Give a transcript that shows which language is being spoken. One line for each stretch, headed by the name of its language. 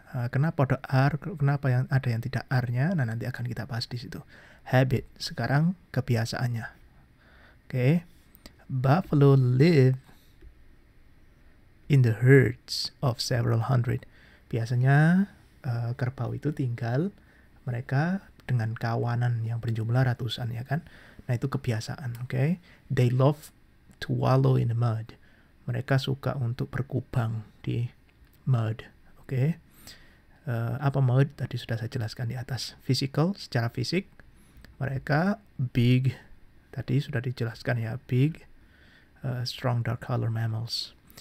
Indonesian: Kenapa ada are, kenapa ada yang tidak are-nya? Nah, nanti akan kita bahas di situ. Habit, sekarang kebiasaannya. Oke.
English: Buffalo live in the herds of several hundred.
Indonesian: Biasanya kerbau itu tinggal mereka dengan kawanan yang berjumlah ratusan ya kan. Nah, itu kebiasaan, oke.
English: They love to wallow in the mud.
Indonesian: Mereka suka untuk berkubang di mud, oke. Apa mud? Tadi sudah saya jelaskan di atas. Physical, secara fisik mereka big, tadi sudah dijelaskan ya,
English: big, strong dark color mammals.